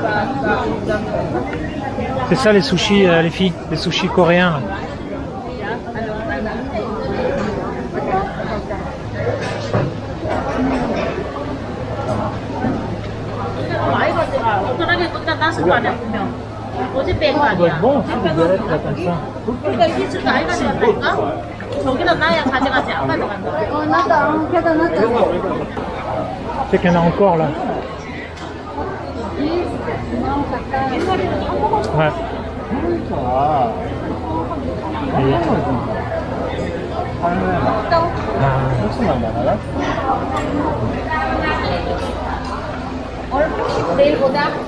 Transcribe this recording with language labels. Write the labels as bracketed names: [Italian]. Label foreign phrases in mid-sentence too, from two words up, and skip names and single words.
[French] C'est ça les sushis, les filles, les sushis coréens. Là. [Korean] 편하게 꽂다 놨을 거 아니야 분명. 어제 뺀 거 [French] Ça doit être [Korean] 아니야. [French] bon aussi les galettes là comme ça. [Korean] 그러니까 이게 진짜 아이가 가져갈까? 저기다 놔야 가져가지 안 가져간다. [French] C'est qu'il y en a encore là. Ouais. Et- [Korean] 내일 보자.